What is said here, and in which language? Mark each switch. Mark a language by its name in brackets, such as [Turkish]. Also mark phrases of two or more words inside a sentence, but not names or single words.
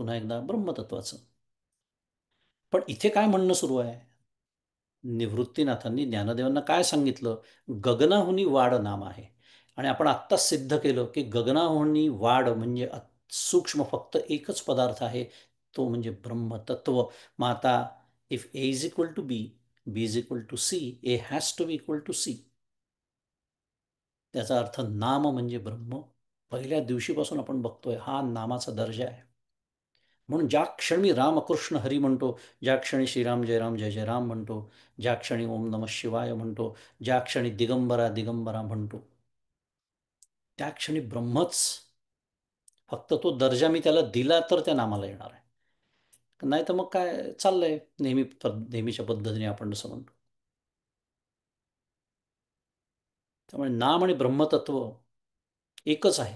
[Marathi] पुन्हा एकदा ब्रह्मतत्वाचं. पण इथे काय म्हणणं सुरू आहे? निवृत्तीनाथांनी ज्ञानदेवांना काय सांगितलं? गगनाहुनी वाड नाम आहे. आणि आपण आत्ताच सिद्ध केलं की गगनाहुनी वाड म्हणजे सूक्ष्म फक्त एकच पदार्थ आहे, तो म्हणजे ब्रह्मतत्व. मग आता [English] if a is equal to b, b is equal to c, a has to be equal to c. [Marathi] त्याचा अर्थ नाम म्हणजे ब्रह्म. पहिल्या दिवशीपासून आपण बघतोय हा नामाचा दर्जा आहे. म्हणून ज्या क्षणी रामकृष्ण हरी म्हणतो, ज्या क्षणी श्रीराम जय राम जय जय राम म्हणतो, ज्या क्षणी [Sanskrit] ओम नमः शिवाय [Marathi] म्हणतो, ज्या क्षणी दिगंबरा दिगंबरा म्हणतो, त्या क्षणी ब्रह्मच. फक्त तो दर्जा मी त्याला दिला तर त्या नामाला येणार आहे. नाही तर मग काय चाललंय नेहमीच्या पद्धतीने आपण जसं म्हणतो. त्यामुळे नाम आणि ब्रह्मतत्व एकच आहे.